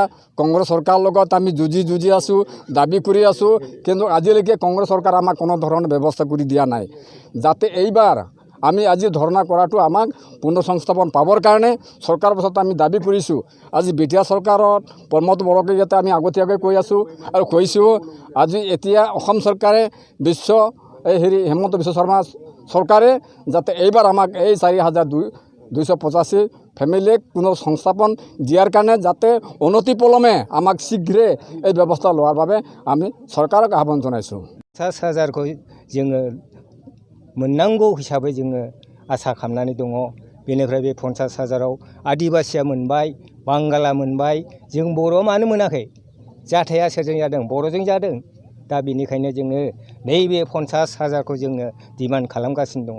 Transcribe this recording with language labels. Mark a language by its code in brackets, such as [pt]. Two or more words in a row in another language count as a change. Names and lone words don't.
[as] কংগ্ৰেছ চৰকাৰৰ লগত আমি যুঁজি আছো দাবী কৰি আছো কিন্তু আজিলৈকে কংগ্ৰেছ চৰকাৰ আমাক কোনো ধৰণৰ ব্যৱস্থা কৰি দিয়া নাই যাতে এইবাৰ আমি আজি ধৰ্ণা কৰাটো আমাক পুনঃসংস্থাপন পাবৰ কাৰণে চৰকাৰৰ পাছত আমি দাবী কৰিছো আজি বিটিআৰ চৰকাৰত প্ৰমদ বৰকে যাতে আমি আগতীয়াকৈ কৈ আছো আৰু কৈছো আজি এতিয়া অসম চৰকাৰে হেমন্ত বিশ্ব শৰ্মা চৰকাৰে যাতে এইবাৰ আমাক এই 4,285 ফ্যামিলিক পুনঃসংস্থাপন দিয়াৰ কাৰণে যাতে অনতিপলমে আমাক শীঘ্ৰে এই ব্যৱস্থা লোৱাৰ বাবে আমি চৰকাৰক আহ্বান জনাইছো [brx] 50,000 जोङो मोननांगौ हिसाबै जोङो आसा खालामनानै दङ बेनिफ्राय बे 50,000आव आदिबासिया मोनबाय बांगाला मोनबाय जों बर' मानो मोनाखै जाथाया सोरजों जादों बर'जों जादों दा बेनिखायनो जोङो नैबे 50,000खौ जोङो डिमान्ड खालामगासिनो दङ